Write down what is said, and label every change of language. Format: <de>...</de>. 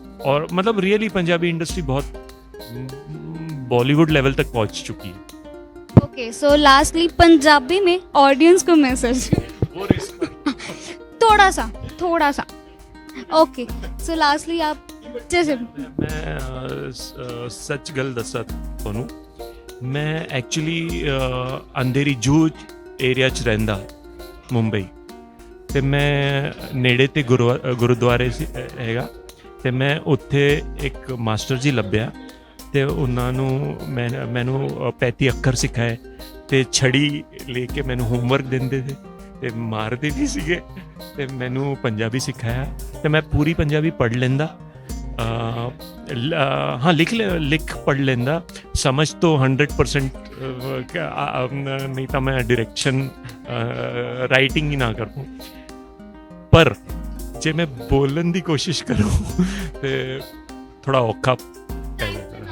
<hi>और मतलब really Punjabi industry बहुत बॉलीवुड लेवल तक पहुंच चुकी है। ओके, सो लास्टली पंजाबी में ऑडियंस को मैसेज थोड़ा सा ओके, सो लास्टली आप जैसे</hi> <pa>मैं सच गल दसा ਤੁਹਾਨੂੰ, मैं एक्चुअली अंधेरी जूझ एरिया च रहिंदा मुंबई, ਤੇ ਮੈਂ ਨੇੜੇ ਤੇ ਗੁਰਦੁਆਰੇ ਸੀ ਹੈਗਾ, ਤੇ ਮੈਂ ਉੱਥੇ ਇੱਕ ਮਾਸਟਰ ਜੀ ਲੱਭਿਆ, ਤੇ ਉਹਨਾਂ ਨੂੰ ਮੈਨੂੰ 35 ਅੱਖਰ ਸਿਖਾਏ, ਤੇ ਛੜੀ ਲੈ ਕੇ ਮੈਨੂੰ ਹੋਮਵਰਕ ਦਿੰਦੇ ਸੀ, ਤੇ ਮਾਰਦੇ ਵੀ ਸੀਗੇ, ਤੇ ਮੈਨੂੰ ਪੰਜਾਬੀ ਸਿਖਾਇਆ, ਤੇ ਮੈਂ ਪੂਰੀ ਪੰਜਾਬੀ ਪੜ੍ਹ ਲੈਂਦਾ।</pa> <hi>हाँ, लिख पढ़ लेंदा, समझ तो 100% नहीं तो मैं डायरेक्शन राइटिंग ही ना कर पाऊँ, पर जे मैं बोलन की कोशिश करूँ तो थोड़ा औखा पै जाता।</hi>